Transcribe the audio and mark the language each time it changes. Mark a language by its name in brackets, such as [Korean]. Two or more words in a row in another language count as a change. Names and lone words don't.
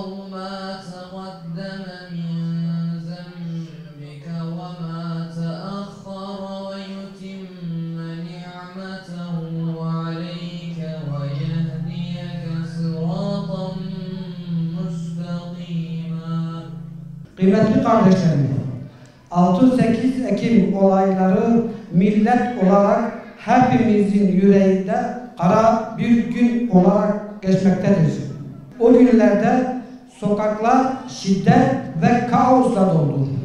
[Arabic] ما تقدم من ذنبك وما تأخر ويتم نعمته عليك ويهديك صراطا مستقيما. [Turkish] Kıymetli kardeşlerim, 6-8 Ekim olayları millet olarak hepimizin yüreğinde kara bir gün olarak geçmektedir. O günlerde sokaklar şiddet ve kaosla doldu.